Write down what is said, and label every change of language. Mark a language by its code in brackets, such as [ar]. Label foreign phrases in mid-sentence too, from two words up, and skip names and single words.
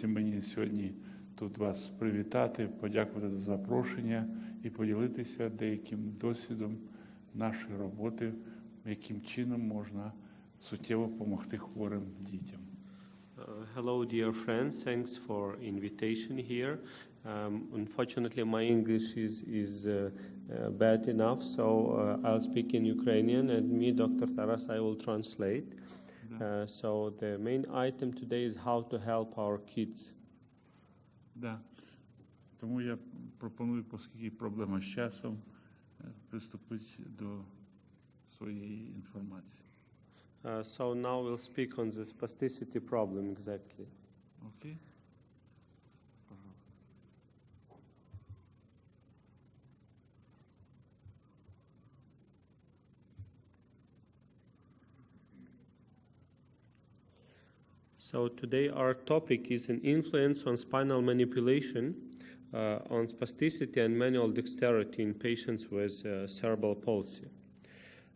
[uk] мені сьогодні тут вас привітати, подякувати за запрошення і поділитися деяким досвідом нашої роботи, яким чином можна суттєво допомогти хворим дітям. [en] Hello, dear friends. Thanks for invitation here. Unfortunately, my English is bad enough, so I'll speak in Ukrainian, and me, Dr. Taras, I will translate. So the main item today is how to help our kids. Да. [uk] Тому я пропоную, оскільки проблема з часом, приступити до своєї інформації. [en] So now we'll speak on the spasticity problem exactly. Okay. So today our topic is an influence on spinal manipulation, on spasticity and manual dexterity in patients with cerebral palsy.